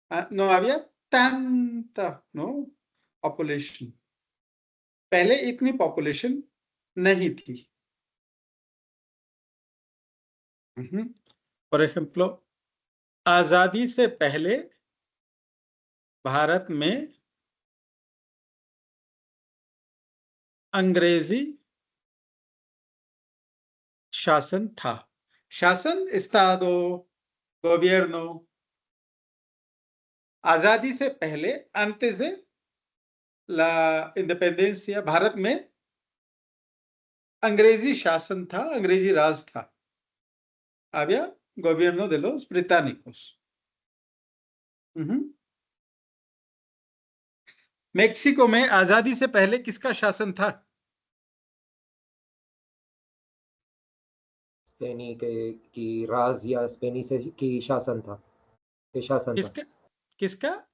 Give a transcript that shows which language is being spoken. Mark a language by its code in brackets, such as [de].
[es] No había tanta, no, [en] population. [hi] पहले इतनी population नहीं थी. [en] for example, [hi] आजादी से पहले भारत में अंग्रेजी शासन था. [es] शासन estado, gobierno. [hi] आजादी से पहले, [es] antes de la independencia, [hi] Bharat में अंग्रेजी शासन था, अंग्रेजी राज था. [es] había gobierno de los británicos. [hi] Mexico में आजादी से पहले किसका शासन था? स्पेनी की राज या स्पेनी से की शासन था. किसका? किसका?